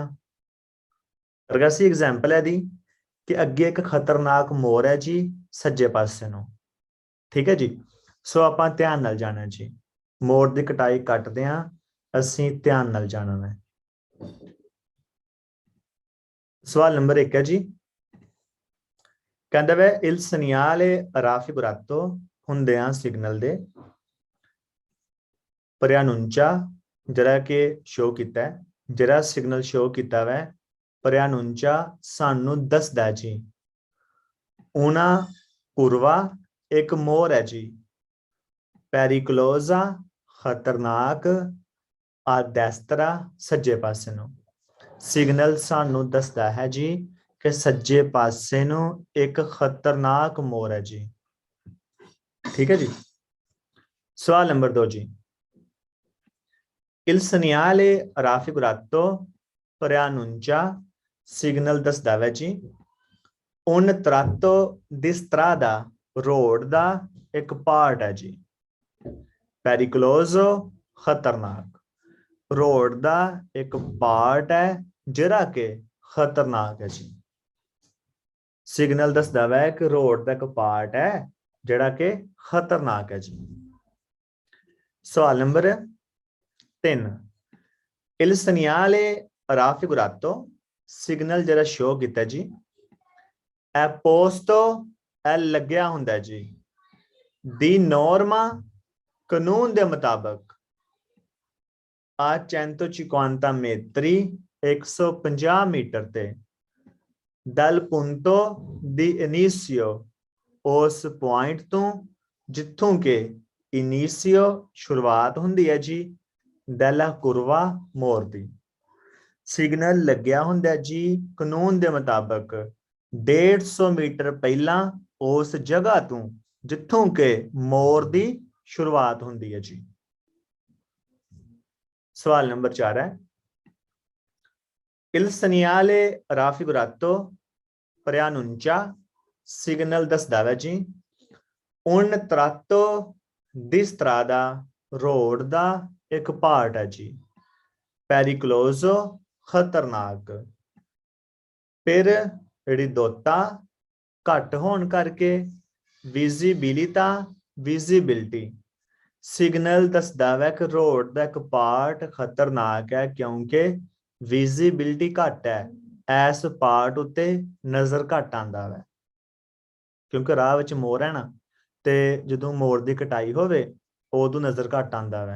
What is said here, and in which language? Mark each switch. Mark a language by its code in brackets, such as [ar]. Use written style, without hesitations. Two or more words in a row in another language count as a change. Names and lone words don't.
[pa] ਪ੍ਰਗਤੀ ਐਗਜ਼ਾਮਪਲ ਹੈ ਦੀ ਕਿ ਅੱਗੇ ਇੱਕ ਖਤਰਨਾਕ ਮੋੜ ਹੈ ਜੀ ਸੱਜੇ ਪਾਸੇ ਨੂੰ। ਠੀਕ ਹੈ ਜੀ, ਸੋ ਆਪਾਂ ਧਿਆਨ ਨਾਲ ਜਾਣਾ ਜੀ ਮੋਰ ਦੀ ਕਟਾਈ ਕੱਟਦੇ ਹਾਂ ਅਸੀਂ ਧਿਆਨ ਨਾਲ ਜਾਣਨਾ ਹੈ। ਸਵਾਲ ਨੰਬਰ 1 ਹੈ ਜੀ, ਕਹਿੰਦਾ ਵੇ [it] il segnale raffigurato [pa] ਹੁੰਦਿਆਂ ਸਿਗਨਲ ਦੇ preannuncia ਜਿਹੜਾ ਕਿ ਸ਼ੋ ਕੀਤਾ ਹੈ, ਜਿਹੜਾ ਸਿਗਨਲ ਸ਼ੋ ਕੀਤਾ ਵੈ preannuncia ਸਾਨੂੰ ਦੱਸਦਾ ਜੀ। [it] una curva [pa] ਇੱਕ ਮੋਰ ਹੈ ਜੀ, pericolosa ਖਤਰਨਾਕ, [it] a destra [pa] ਸੱਜੇ ਪਾਸੇ ਨੂੰ। ਸਿਗਨਲ ਸਾਨੂੰ ਦੱਸਦਾ ਹੈ ਜੀ ਕਿ ਸੱਜੇ ਪਾਸੇ ਨੂੰ ਇੱਕ ਖਤਰਨਾਕ ਮੋਰ ਹੈ ਜੀ। ਠੀਕ ਹੈ ਜੀ। ਸਵਾਲ ਨੰਬਰ 2 ਜੀ, [it] il segnale raffigurato preannuncia [pa] ਸਿਗਨਲ ਦੱਸਦਾ ਹੈ ਜੀ [it] un tratto di strada [pa] ਰੋਡ ਦਾ ਇੱਕ ਪਾਰਟ ਹੈ ਜੀ। pericoloso ਖਤਰਨਾਕ, ਰੋਡ ਦਾ ਇੱਕ ਪਾਰਟ ਹੈ ਜਿਹੜਾ ਕਿ ਖਤਰਨਾਕ ਹੈ ਜੀ। ਸਿਗਨਲ ਦੱਸਦਾ ਹੈ ਕਿ ਰੋਡ ਦਾ ਇੱਕ ਪਾਰਟ ਹੈ ਜਿਹੜਾ ਕਿ ਖਤਰਨਾਕ ਹੈ ਜੀ। ਸਵਾਲ ਨੰਬਰ 3, [it] il segnale raffigurato [pa] ਸਿਗਨਲ ਜਿਹੜਾ ਸ਼ੋ ਕੀਤਾ ਜੀ [it] è posto è [pa] ਲੱਗਿਆ ਹੁੰਦਾ ਜੀ ਦੀ norma ਕਾਨੂੰਨ ਦੇ ਮੁਤਾਬਕ [it] a 150 metri [pa] 150 ਮੀਟਰ ਤੇ [it] dal punto di inizio [pa] ਉਸ ਪੁਆਇੰਟ ਤੋਂ ਜਿੱਥੋਂ ਕਿ ਇਨੀਸ਼ੀਓ ਸ਼ੁਰੂਆਤ ਹੁੰਦੀ ਹੈ ਜੀ [it] della curva [pa] ਮੋਰ ਦੀ। ਸਿਗਨਲ ਲੱਗਿਆ ਹੁੰਦਾ ਜੀ ਕਾਨੂੰਨ ਦੇ ਮੁਤਾਬਕ 150 ਮੀਟਰ ਪਹਿਲਾਂ ਉਸ ਜਗ੍ਹਾ ਤੋਂ ਜਿੱਥੋਂ ਕਿ ਮੋਰ ਦੀ ਸ਼ੁਰੂਆਤ ਹੁੰਦੀ ਹੈ ਜੀ। ਸਵਾਲ ਨੰਬਰ 4 ਹੈ, [it] il segnale raffigurato preannuncia [pa] ਸਿਗਨਲ ਦੱਸਦਾ ਹੈ ਜੀ [it] un tratto di strada [pa] ਰੋਡ ਦਾ ਇੱਕ ਪਾਰਟ ਹੈ ਜੀ। pericoloso ਖਤਰਨਾਕ, ਫਿਰ ridotta ਘੱਟ ਹੋਣ ਕਰਕੇ visibilità visibility ਸਿਗਨਲ ਦੱਸਦਾ ਹੈ ਕਿ ਰੋਡ ਦਾ ਇੱਕ ਪਾਰਟ ਖਤਰਨਾਕ ਹੈ ਕਿਉਂਕਿ ਵਿਜ਼ਿਬਿਲਿਟੀ ਘੱਟ ਹੈ, ਇਸ ਪਾਰਟ ਉੱਤੇ ਨਜ਼ਰ ਘੱਟ ਆਉਂਦਾ ਹੈ ਕਿਉਂਕਿ ਰਾਹ ਵਿੱਚ ਮੋਰ ਹੈ ਨਾ, ਤੇ ਜਦੋਂ ਮੋਰ ਦੀ ਕਟਾਈ ਹੋਵੇ ਉਦੋਂ ਨਜ਼ਰ ਘੱਟ ਆਉਂਦਾ ਹੈ।